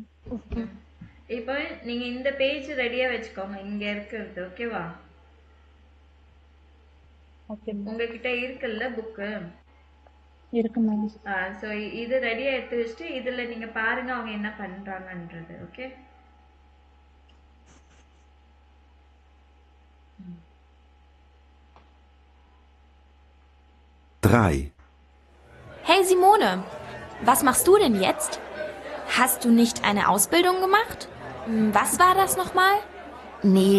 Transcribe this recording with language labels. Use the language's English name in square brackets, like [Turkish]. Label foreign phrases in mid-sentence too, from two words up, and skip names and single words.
[Tamil] இப்போ நீங்க இந்த பேஜ் ரெடியா வச்சுக்கோங்க, இங்க இருக்கிறது. ஓகேவா? ஓகே மேம். உங்ககிட்ட இருக்குல்ல புக்கு? இருக்கு மேம். ஸோ இது ரெடியா எடுத்து வச்சுட்டு இதுல நீங்க பாருங்க அவங்க என்ன பண்றாங்கன்றது. ஓகே? [German] Drei. Hey Simone, was machst du denn jetzt? Hast du nicht eine Ausbildung gemacht? Was war das nochmal? Nee.